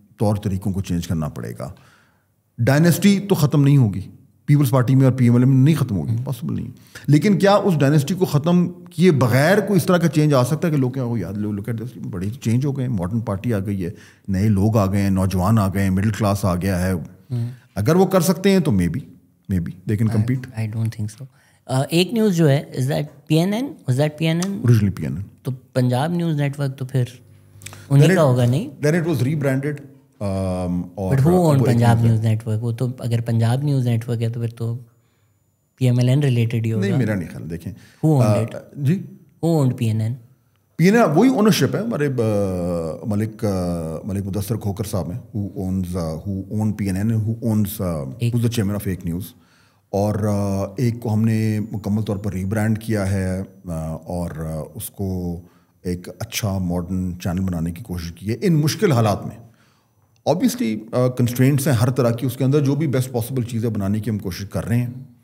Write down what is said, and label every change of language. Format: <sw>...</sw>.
<ur>طور طریقوں کو چینج کرنا پڑے گا. ڈائنیسٹی تو ختم نہیں ہوگی پیپلز پارٹی میں اور پی ایم ایل میں نہیں ختم ہوگی, پاسبل نہیں. لیکن کیا اس ڈائنیسٹی کو ختم کیے بغیر کوئی اس طرح کا چینج آ سکتا ہے کہ لوگ کیا یاد لوگ بڑی چینج ہو گئے, ماڈرن پارٹی آ گئی ہے, نئے لوگ آ گئے ہیں, نوجوان آ گئے ہیں, مڈل کلاس آ گیا ہے. اگر وہ کر سکتے ہیں تو</ur> <en>May be they can compete. I don't think so.</en> <ur>ایک نیوز جو ہے</ur> <en>Is that PNN, was that PNN? Originally PNN.</en> <ur>تو پنجاب نیوز نیٹ ورک تو پھر انہیں کا ہوگا نہیں.</ur> <en>Then it was rebranded. But who owned</en> <ur>Punjab news net work? وہ تو اگر پنجاب نیوز نیٹ ورک ہے تو پھر تو PMLN ریلیٹڈ ہی ہوگا. نہیں, میرا نہیں خیال. دیکھیں</ur> <en>who owned it?</en> <ur>جی</ur> <en>who owned PNN?</en> <ur>وہی اونرشپ ہے ہمارے ملک مدثر کھوکر صاحب ہیں,</ur> <en>who owned PNN, who owns who's the chairman of Fake News.</en> <ur>اور ایک کو ہم نے مکمل طور پر ری برانڈ کیا ہے اور اس کو ایک اچھا ماڈرن چینل بنانے کی کوشش کی ہے ان مشکل حالات میں. آبویسلی کنسٹرینٹس ہیں ہر طرح کی, اس کے اندر جو بھی بیسٹ پاسبل چیزیں بنانے کی ہم کوشش کر رہے ہیں.</ur>